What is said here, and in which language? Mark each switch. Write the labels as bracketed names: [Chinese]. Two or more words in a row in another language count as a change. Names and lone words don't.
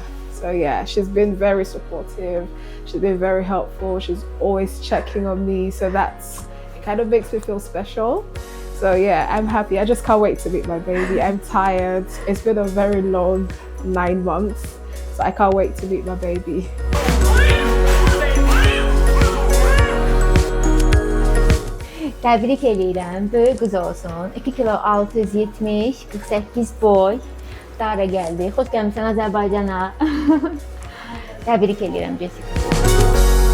[English] So yeah, she's been very supportive. She's been very helpful. She's always checking on me. So it kind of makes me feel special. So yeah, I'm happy. I just can't wait to meet my baby. I'm tired. It's been a very long 9 months. So I can't wait to meet my baby. [Azerbaijani] Təbrik edirəm, böyük qız olsun. 2 kilo 670, 48 boy. Dara gəldi. Xoş gəlmişsən Azərbaycana. Təbrik edirəm Jessica.